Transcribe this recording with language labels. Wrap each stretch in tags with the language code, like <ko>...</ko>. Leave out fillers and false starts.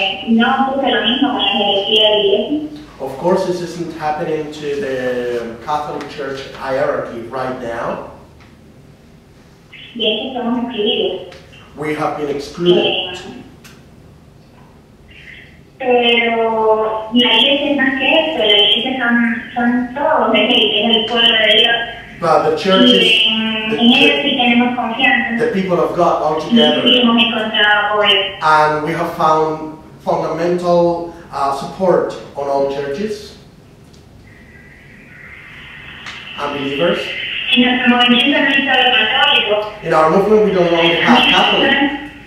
<es>No ocurre lo mismo con la jerarquía de la iglesia.</es> <en>Of course, this isn't happening to the Catholic Church hierarchy right now.</en> <es>Y es que somos excluidos.</es> <en>We have been excluded.</en> <es>Pero la iglesia es más que esto, la iglesia son todos, es el pueblo de Dios.</es> <en>But the church is</en> <es>en ellos sí tenemos confianza.</es> <en>the people of God all together.</en> <es>Y hemos encontrado apoyo.</es> <en>And we have found fundamental support on all churches and believers.</en> <es>En nuestro movimiento no es solo católico.</es> <en>In our movement, we don't only have Catholics.</en>